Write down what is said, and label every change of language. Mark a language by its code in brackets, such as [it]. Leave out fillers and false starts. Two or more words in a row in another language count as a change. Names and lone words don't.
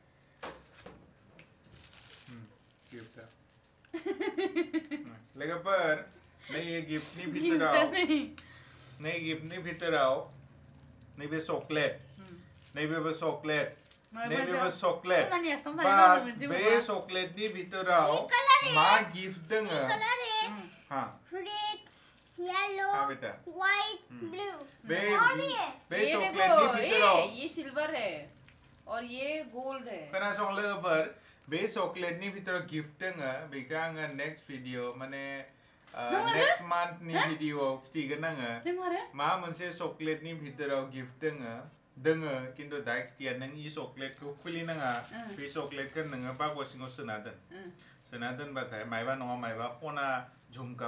[brx] गिफ्टआ लोगोफोर नै गिफ्टनि भितराव नैबे चकलेट नैबेबो चकलेट नैबेबो चकलेट बे चकलेटनि भितराव मा गिफ्ट दोङो हां [en] red yellow white blue [brx] बे चकलेटनि भितराव [hi] ये सिल्वर है और ये गोल्ड है [brx] खोनासं लोगोफोर बे चकलेटनि भितराव गिफ्ट दोङो बेखौ आङो [en] next video [brx] माने नेक्स्ट मान्थनि भिडिअआव खिथिगोन आङो मा मोनसे चकलेटनि भितराव गिफ्ट दोङो खिन्थु दा खिथिया नों इ चकलेटखौ खुलिनाङा बे चकलेटखौ नोङो बागस सिङाव सोना दोनबाथाय मायबा नङा मायबा खना झुमका